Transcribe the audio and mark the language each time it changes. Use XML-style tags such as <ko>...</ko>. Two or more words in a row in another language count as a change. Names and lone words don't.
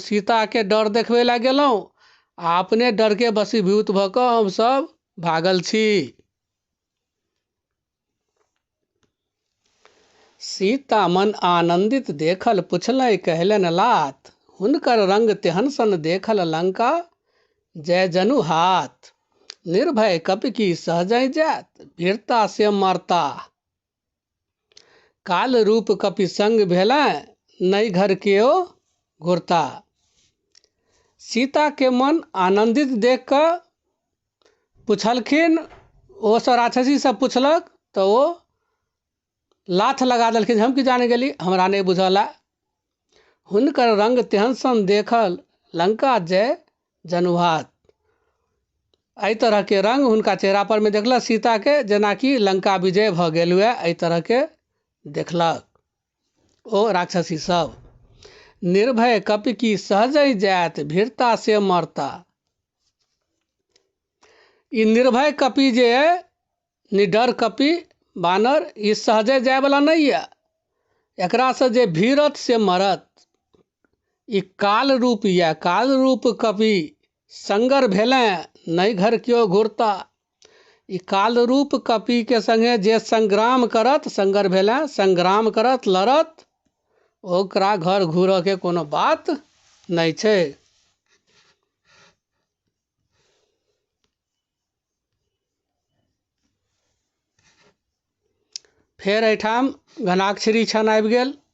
<mai>सीता के डर देखबे ला गेलहुँ आ अपने डर के वशीभूत भऽ कऽ हमसब भागल छी। सीता मन आनंदित देखल, पुछलै कहलनि लात। हुनकर रंग तेहन सन देखल लंका, जय जनु हाथ। निर्भय कपि की सहजहि जात, वीरता से मरता। काल रूप कपि संग भेलै, नहीं घर के ओ घुरता। सीता के मन आनंदित देख कऽ पुछलखिन, ओ सब राक्षसी सब पुछलक तो ओ लाथ लगा देलखिन, हम की जाने गेली, हमरा नहीं बुझला। हुनकर रंग तेहन सन देखल, लंका जय जनुभात। एहि तरह के रंग हुनका चेहरा पर में देखलक सीता के, जेना कि लंका विजय भ गेल हुए, एहि तरह के देखलक ओ राक्षसी सब। निर्भय कपि की सहजै जात, भीरता से मरता। ई निर्भय कपि जे निडर कपि बानर, ई सहजे जाय वाला नहीं है, एकरा से जे भीरत से मरत। ई काल रूप या काल रूप कपि संगर भेले, नहीं घर क्यों घूरता। ई काल रूप कपि के संगे जे संग्राम करत, संगर भेले संग्राम करत लड़त, ओकरा घर घूरऽ के कोनो बात नहीं छै। फेर एहिठाम घनाक्षरी क्षण आबि गेल।</mai>